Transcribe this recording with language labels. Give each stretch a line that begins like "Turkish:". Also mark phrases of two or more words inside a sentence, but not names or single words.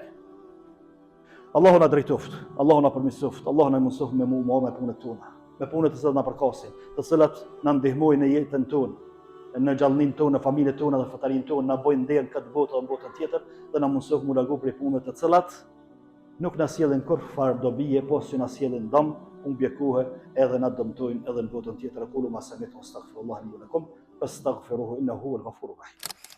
Albanian: Allahu na drejtoft, Allahu na përmirësoft, Allahu na mësoft me me punët tona, me punët të cilat na përkasin, të cilat na ndihmojnë në jetën tonë, në gjallënin tonë, në familjen tonë dhe fetarin tonë, na bojnë nder këtë botë dhe në botën tjetër, dhe na mësof mu largu prej punëve të cilat nuk na sjellin kurrë dobije, po që na sjellin dëm, humbje kohe, edhe na dëmtojnë edhe në botën tjetër.
Arabic: قولوا ما سمعت أستغفر الله لي ولكم فاستغفروه إنه هو الغفور الرحيم.